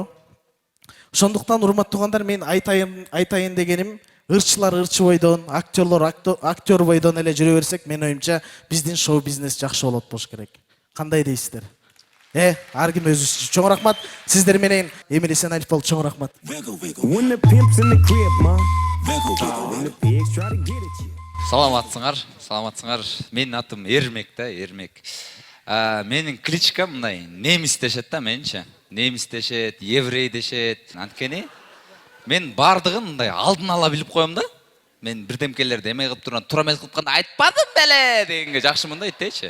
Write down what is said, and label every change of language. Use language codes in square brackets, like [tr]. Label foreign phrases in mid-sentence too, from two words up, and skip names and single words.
[ky] Ошондуктан урматтуу туугандар, мен айтайын дегеним, ырчылар ырчы бойдон, актерлор актер бойдон эле жүрө берсек, мен оюмча биздин шоу бизнес жакшы болот болуш керек. Кандай дейсиздер? Ар ким өзү. Чоң рахмат. Сиздер менен Эмил Эсеналиев болду. Чоң рахмат. [en] When the pimp's in the crib, ma. When the pigs try to get at you. [ky] Саламатсыңар. Менин атым Эрмек да, Эрмек. Менин кличкам мындай, немис дешет да менче. Немис дешет, еврей дешет. Анткени мен бардыгын мындай алдын ала билип коем да. Мен бирдемкелерди эме кылып турган, туура эмес кылып калганда айтпадым беле дегенге жакшымын да айтечи.